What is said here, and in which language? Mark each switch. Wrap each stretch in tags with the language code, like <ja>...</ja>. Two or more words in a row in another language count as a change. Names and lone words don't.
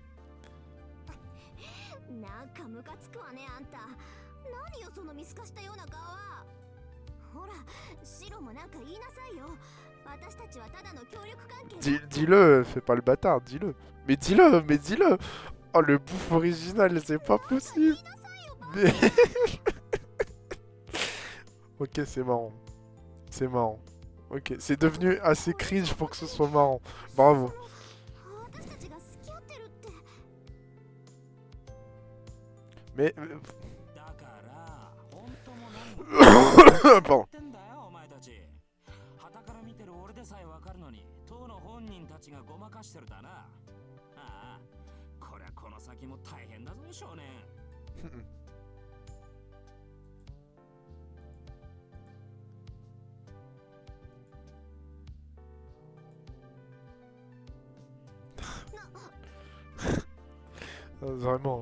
<ja>なんかムカつくわねあんた。何よその見透かしたような顔は。ほら、シロもなんか言いなさいよ。私たちはただの協力関係。</ja> <fr>Dis-le, fais pas le bâtard, dis-le. Mais dis-le. Oh, le bouffe original, c'est pas possible. Mais... Ok, c'est marrant. Ok, c'est devenu assez cringe pour que ce soit marrant. Bravo. Mais...</fr> <ja>だから本当も何も</ja> <fr>Pardon.</fr> <ja>言ってんだよお前たち。旗から見てる俺でさえわかるのに当の本人たちがごまかしてるだな。ああ、こりゃこの先も大変だぞ少年。</ja> <fr>Vraiment.</fr>